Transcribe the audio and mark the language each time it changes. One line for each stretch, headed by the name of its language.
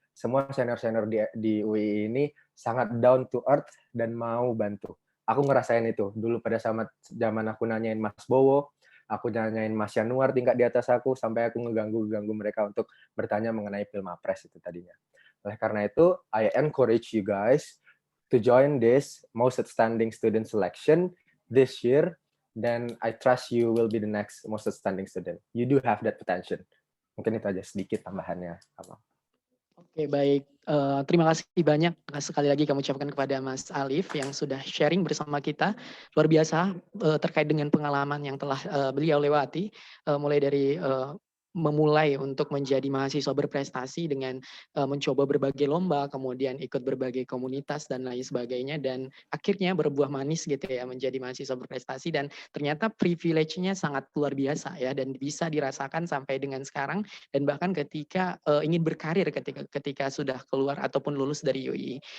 Indonesian: Semua senior-senior di UI ini sangat
English: down to earth
Indonesian: dan mau bantu. Aku ngerasain itu. Dulu pada zaman aku nanyain Mas Bowo, aku nanyain Mas Yanuar tingkat di atas aku, sampai aku ngeganggu mereka untuk bertanya mengenai Pilmapres itu tadinya. Oleh karena itu,
English: I encourage you guys to join this most outstanding student selection this year, then I trust you will be the next most outstanding student. You do have that potential.
Indonesian: Mungkin itu aja sedikit tambahannya. Oke, baik. Terima kasih banyak sekali lagi kami ucapkan kepada Mas Alif yang sudah sharing bersama kita. Luar biasa terkait dengan pengalaman yang telah beliau lewati, mulai dari memulai untuk menjadi mahasiswa berprestasi dengan mencoba berbagai lomba, kemudian ikut berbagai komunitas dan lain sebagainya, dan akhirnya berbuah manis gitu ya menjadi mahasiswa berprestasi, dan ternyata privilege-nya sangat luar biasa ya, dan bisa dirasakan sampai dengan sekarang, dan bahkan ketika ingin berkarir ketika sudah keluar ataupun lulus dari UI.